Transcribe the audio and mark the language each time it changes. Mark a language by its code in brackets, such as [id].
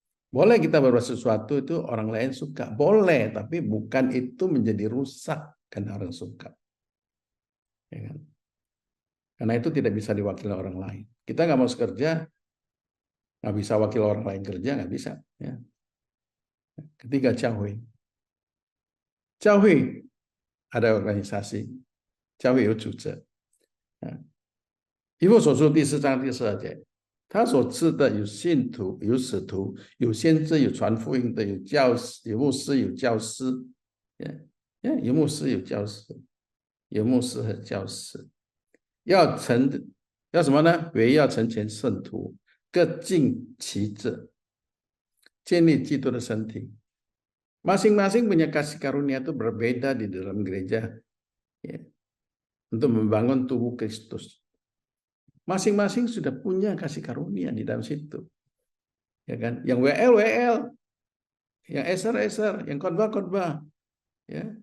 [id] Boleh kita berbuat sesuatu itu orang lain suka, boleh, tapi bukan itu menjadi rusak karena orang suka. Ya kan? Karena itu tidak bisa diwakili orang lain. Kita nggak mau kerja, nggak bisa wakil orang lain kerja, nggak bisa. Ya. Ketiga, 教会。 [zh] 教会 [id] ada organisasi， [zh] 教会有组织。以弗所书第4章第12节，他所赐的有信徒，有使徒，有先知，有传福音的，有教师，有牧师，有教师，有牧师，有教师，有牧师和教师，要什么呢？为要成全圣徒，各尽其职，建立基督的身体。 [id] Masing-masing punya kasih karunia itu berbeda di dalam gereja ya, untuk membangun tubuh Kristus. Masing-masing sudah punya kasih karunia di dalam situ, ya kan? Yang WL, yang SR, yang khotbah, ya.